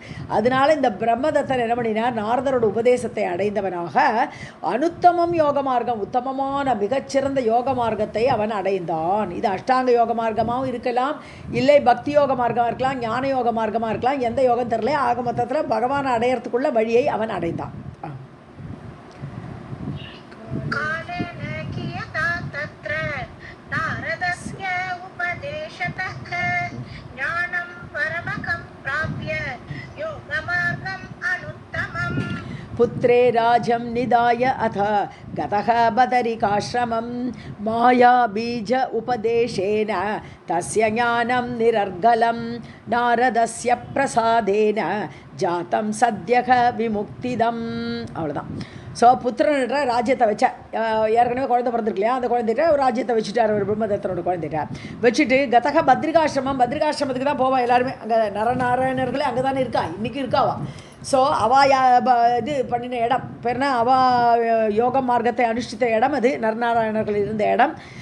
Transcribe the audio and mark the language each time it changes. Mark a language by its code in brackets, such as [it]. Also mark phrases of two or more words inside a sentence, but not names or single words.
[ta] அதனால இந்த பிரம்மதத்தன் என்ன பண்ணினார், நாரதரோட உபதேசத்தை அடைந்தவனாக [sa] अनुत्तमम् योग मार्गम्, [ta] உத்தமமான மிகச்சிறந்த யோக மார்க்கத்தை அவன் அடைந்தான். இது அஷ்டாங்க யோக மார்க்கமாகவும் இருக்கலாம், இல்லை பக்தி யோக மார்க்கமாக இருக்கலாம், ஞான யோக மார்க்கமாக இருக்கலாம், எந்த யோகம் தெரியல. ஆக மொத்தத்தில் பகவானை அடையிறதுக்குள்ள வழியை அவன் அடைந்தான். [sa] कालेन कियता तत्र नारदस्य उपदेशतः ज्ञानं परमकं प्राप्य योगमार्गम् अनुत्तमम्. पुत्रे राजं निधाय अथ गतः बदरिकाश्रमं माया बीज उपदेशेन तस्य ज्ञानं निरर्गलं नारदस्य प्रसादेन जातं सद्यः विमुक्तिदम्. [ta] அவ்வளோதான். ஸோ புத்திரன்ற ராஜ்யத்தை வச்சா, ஏற்கனவே குழந்தை பிறந்திருக்கு இல்லையா, அந்த குழந்தைகிட்ட ஒரு ராஜ்யத்தை வச்சுட்டார் அவர் பிரம்மதத்தனோட குழந்தைகிட்ட வச்சுட்டு கதக பத்ரிகாசிரமத்துக்கு தான் போவா எல்லாருமே. அங்கே நரநாராயணர்களே அங்கே தானே இருக்கா, இன்றைக்கி இருக்காவா. ஸோ இது பண்ணின இடம் பேர்னா யோக மார்க்கத்தை அனுஷ்டித்த இடம் அது, நரநாராயணர்கள் இருந்த இடம்.